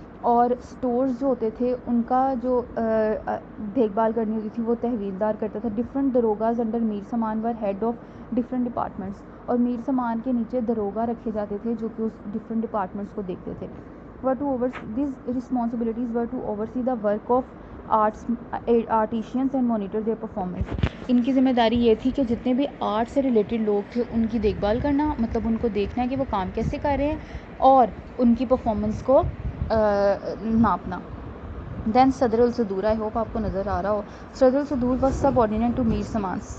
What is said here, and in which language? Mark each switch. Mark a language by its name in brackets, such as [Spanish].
[Urdu] اور اسٹورز جو ہوتے تھے ان کا جو دیکھ بھال کرنی ہوتی تھی وہ تحویل دار کرتا تھا. [English] Different دروگاز under میر سمان were head of different departments. [Urdu] اور میر سمان کے نیچے دروگا رکھے جاتے تھے جو کہ اس ڈفرنٹ ڈپارٹمنٹس کو دیکھتے تھے. [English] These responsibilities were to oversee the work of artisans and monitor their performance. [Urdu] ان کی ذمہ داری یہ تھی کہ جتنے بھی آرٹ سے ریلیٹڈ لوگ تھے ان کی دیکھ بھال کرنا, مطلب ان کو دیکھنا ہے کہ وہ کام کیسے کر رہے ہیں اور ان کی پرفارمنس کو ناپنا. دین صدر الصدور. [English] I hope [Urdu] آپ کو نظر آ رہا ہو. [English] صدر الصدور was subordinate to میر سمان.